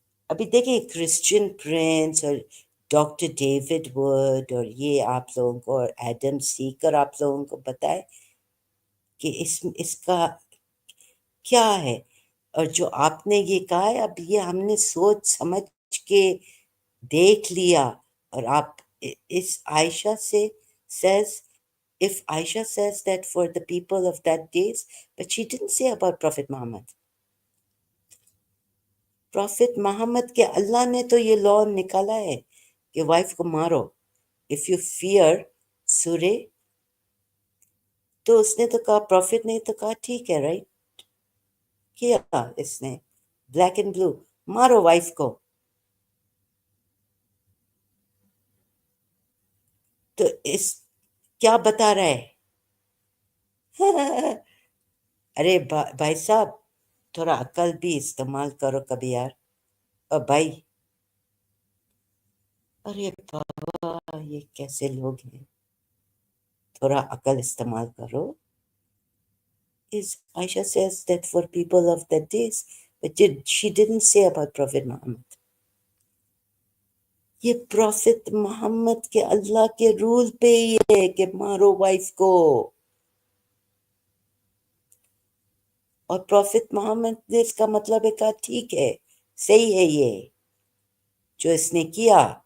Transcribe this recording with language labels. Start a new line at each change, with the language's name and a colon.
Urdu: ابھی دیکھیں Christian prince اور ڈاکٹر ڈیوڈ ورڈ اور یہ آپ لوگوں کو، اور ایڈم سیکر آپ لوگوں کو بتائے کہ اس کا کیا ہے. اور جو آپ نے یہ کہا ہے، اب یہ ہم نے سوچ سمجھ کے دیکھ لیا. اور آپ اس عائشہ سے
English: says, if Aisha says that for the people of that days, but she didn't say about Prophet Muhammad.
Urdu: Profit محمد کے اللہ نے تو یہ لا نکالا ہے کہ وائف کو مارو
English: if you fear
Urdu: سورے. تو اس نے تو کہا، پروفٹ نے تو کہا ٹھیک ہے، رائٹ کیا اس نے،
English: black and blue,
Urdu: مارو وائف کو. تو اس کیا بتا رہا ہے؟ ارے بھائی صاحب، تھوڑا عقل بھی استعمال کرو کبھی یار. اور بھائی، ارے بابا یہ کیسے لوگ ہیں، تھوڑا عقل استعمال کرو.
English: Is Aisha says that for people of that days, but she didn't say about Prophet Muhammad.
Urdu: یہ پروفٹ محمد کے اللہ کے رول پہ ہی ہے کہ مارو وائف کو. اور پروفٹ محمد نے اس کا مطلب ہے کہا ٹھیک ہے، صحیح ہے یہ جو اس نے کیا.